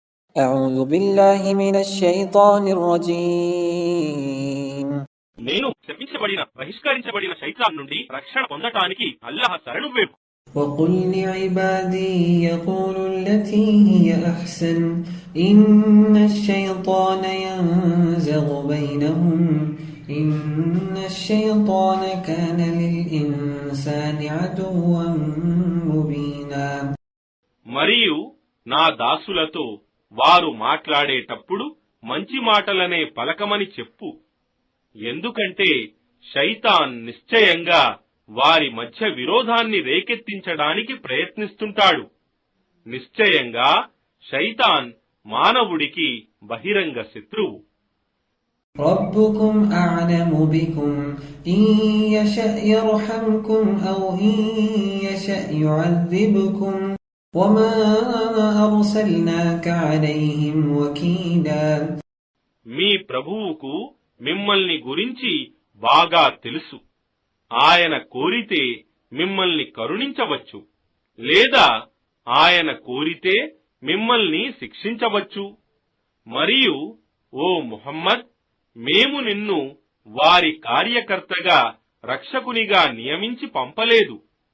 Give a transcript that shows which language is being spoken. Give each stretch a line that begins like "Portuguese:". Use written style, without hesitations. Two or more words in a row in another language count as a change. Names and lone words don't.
Arabic: أعوذ بالله من الشيطان الرجيم.
Telugu: నేను శపించబడిన బహిష్కరించబడిన శైతాన్ నుండి రక్షణ పొందటానికి అల్లాహ్ శరణు వేపు.
Arabic: وقل لعبادي يقولوا التي هي أحسن إن الشيطان ينزغ بينهم إن الشيطان كان للإنسان عدوا مبينا.
Telugu: మరియు నా దాసులతో వారు మాట్లాడేటప్పుడు మంచి మాటలనే పలకమని చెప్పు, ఎందుకంటే శైతాన్ నిశ్చయంగా వారి మధ్య విరోధాన్ని రేకెత్తించడానికి ప్రయత్నిస్తుంటాడు. నిశ్చయంగా శైతాన్ మానవుడికి బహిరంగ శత్రువు.
Arabic: ربكم أعلم بكم إن يشأ يرحمكم أو إن يشأ يعذبكم وما أرسلناك عليهم وكيلا.
Telugu: మీ ప్రభువుకు మిమ్మల్ని గురించి బాగా తెలుసు. ఆయన కోరితే మిమ్మల్ని కరుణించవచ్చు, లేదా ఆయన కోరితే మిమ్మల్ని శిక్షించవచ్చు. మరియు ఓ ముహమ్మద్, మేము నిన్ను వారి కార్యకర్తగా రక్షకునిగా నియమించి పంపలేదు.